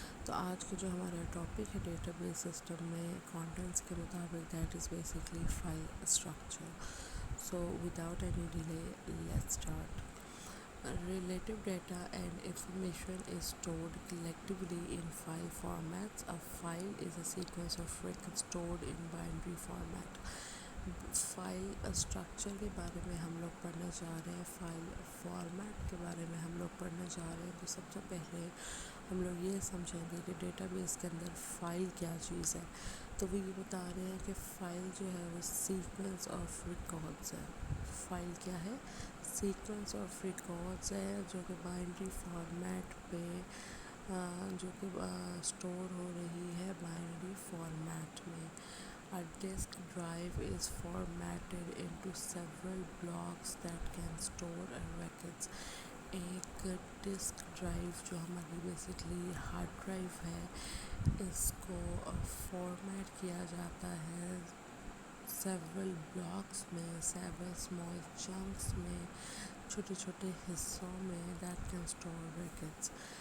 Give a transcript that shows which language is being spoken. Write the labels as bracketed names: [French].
[Hindi] तो आज का जो हमारा टॉपिक है डेटाबेस सिस्टम में कंटेंट्स के मुताबिक [English] that is basically [Hindi] file structure. [English] So without any delay, let's start. Relative data and information is stored collectively in file formats. A file is a sequence of records stored in binary format. [Hindi] File structure के बारे में हम लोग पढ़ने जा रहे हैं, file format के बारे में हम लोग पढ़ने जा रहे हैं. तो सबसे पहले हम लोग ये समझेंगे कि डेटाबेस के अंदर फ़ाइल क्या चीज़ है. तो वो ये बता रहे हैं कि फ़ाइल जो है वो सीक्वेंस ऑफ रिकॉर्ड्स है. फ़ाइल क्या है? सीक्वेंस ऑफ रिकॉर्ड्स है जो कि बाइनरी फॉर्मेट पे जो कि स्टोर हो रही है बाइनरी फॉर्मेट में. [English] A disk drive is formatted into several blocks that can store records. [Hindi] एक डिस्क ड्राइव जो हमारी बेसिकली हार्ड ड्राइव है, इसको फॉर्मेट किया जाता है सेवरल ब्लॉक्स में, सेवरल स्मॉल चंक्स में, छोटे छोटे हिस्सों में [English] That can store records.